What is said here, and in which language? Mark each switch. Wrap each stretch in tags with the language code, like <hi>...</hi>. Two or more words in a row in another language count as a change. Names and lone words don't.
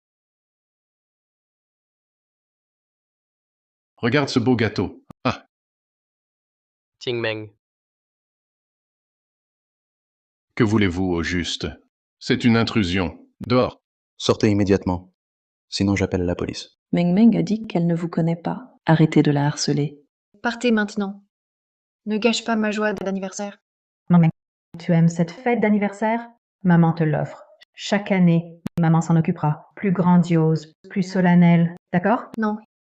<fr>Regarde ce beau gâteau. Ah, Ting Meng, que voulez-vous au juste? C'est une intrusion. Dehors. Sortez immédiatement. Sinon j'appelle la police. Meng Meng a dit qu'elle ne vous connaît pas. Arrêtez de la harceler. Partez maintenant. Ne gâche pas ma joie d'anniversaire. Meng Meng, tu aimes cette fête d'anniversaire? Maman te l'offre. Chaque année, maman s'en occupera. Plus grandiose, plus solennelle. D'accord? Non.</fr>